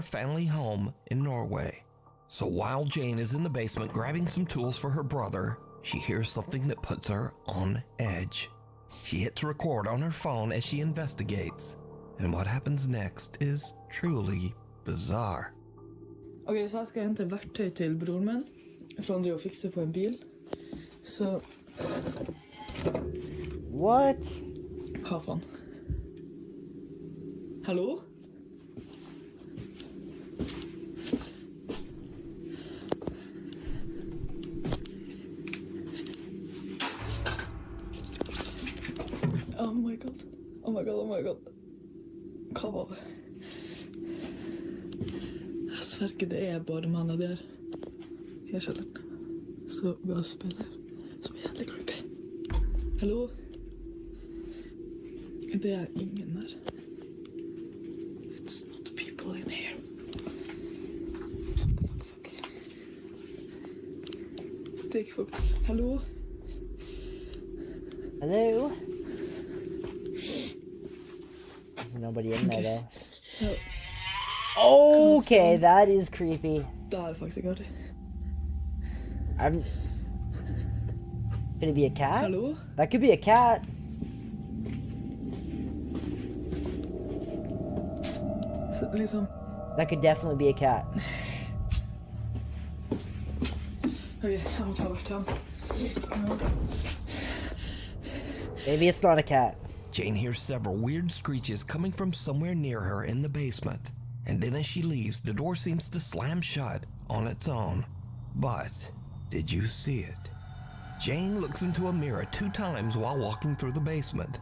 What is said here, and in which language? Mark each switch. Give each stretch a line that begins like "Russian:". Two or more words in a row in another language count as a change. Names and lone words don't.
English: her family home in Norway. So while Jane is in the basement grabbing some tools for her brother, she hears something that puts her on edge. She hits record on her phone as she investigates, and what happens next is truly bizarre.
Swedish: Okej, så här ska jag hämta verktyg till bror min från det jag fixar på en bil.
Norwegian: Så,
English: What?
Norwegian: hva faen? Hallo?
English: Oh my god. Oh my god, oh my god.
Norwegian: Hva var det? Jeg sverger det er bare mannen der. I kjelleren. Så bare spiller. Som er jævlig creepy. Hallo? Det er ingen der.
English: It's not people in here. Fuck.
Norwegian: Det er ikke folk. Hallo?
English: Hello? There's nobody in there though.
Norwegian: Ja,
English: Okay, that is creepy.
Norwegian: det er faktisk ikke artig.
English: I'm. Could it be a cat?
Norwegian: Hallo?
English: That could be a cat.
Norwegian: Så, liksom,
English: That could definitely be a cat.
Norwegian: ok, jeg må ta verktøyen. Ja.
English: Maybe it's not a cat. Jane hears several weird screeches coming from somewhere near her in the basement. And then as she leaves, the door seems to slam shut on its own. But did you see it? Jane looks into a mirror 2 times while walking through the basement.